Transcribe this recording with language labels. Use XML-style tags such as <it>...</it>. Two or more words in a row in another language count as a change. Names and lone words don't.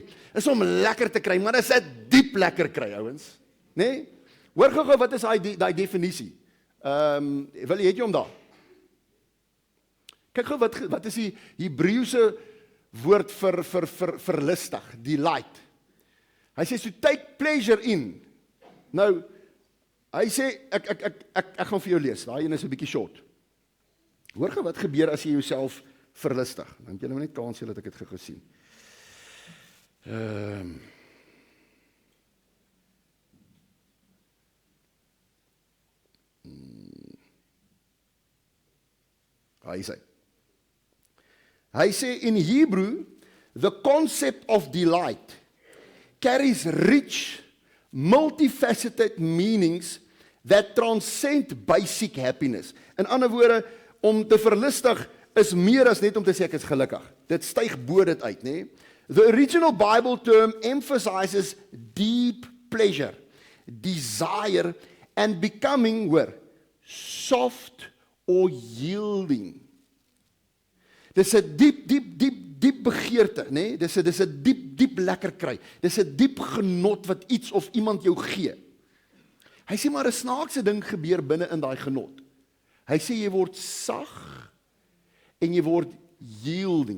<af>Is om lekker te kry, maar dit is 'n diep lekker kry, ouens. Nee? Hoor gou wat is daai definisie? Wil jy het jy hom daar? Kyk gou wat is die Hebreëse woord vir verlustig, delight. Hy sê so</af> <en>take pleasure in.</en> <af>Nou hy sê ek gaan vir jou lees. Daai een is 'n bietjie short. Hoor gou wat gebeur as jy jouself verlustig. Dan jy nou net kans hê dat ek dit gou sien. Hy sê</af> <en>in Hebrew, the concept of delight carries rich, multifaceted meanings that transcend basic happiness.</en> <af>In ander woorde, om te verlustig is meer as net om te sê ek is gelukkig. Dit styg bo dit uit, né?</af> <en>The original Bible term emphasizes deep pleasure, desire and becoming soft or yielding.</en> <af>Dis 'n diep begeerte, né? Dis 'n diep lekker kry. Dis 'n diep genot wat iets of iemand jou gee. Hy sê maar 'n snaakse ding gebeur binne in daai genot. Hy sê jy word sag en jy word yielding.</af>